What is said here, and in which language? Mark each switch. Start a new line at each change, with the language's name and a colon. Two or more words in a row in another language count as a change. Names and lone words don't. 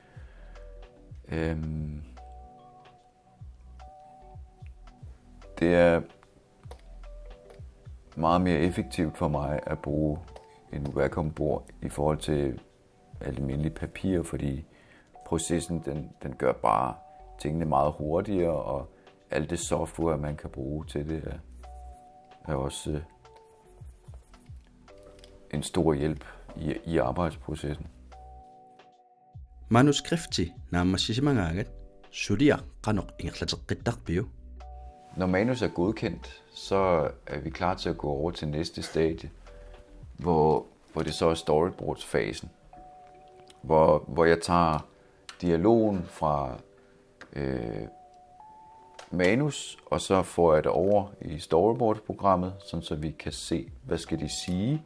Danish: Det er meget mere effektivt for mig at bruge en Wacom-bord i forhold til almindelig papir, fordi processen den gør bare tingene meget hurtigere, og alt det software, man kan bruge til det, er også en stor hjælp i arbejdsprocessen.
Kalaallisut: Manuskripti naammassisimangagat sulia qanoq ingerlateqqittarpiu.
Danish: Når manus er godkendt, så er vi klar til at gå over til næste stadie, hvor det så er storyboards-fasen. Hvor jeg tager dialogen fra manus, og så får jeg det over i storyboard-programmet, sådan så vi kan se, hvad skal de sige.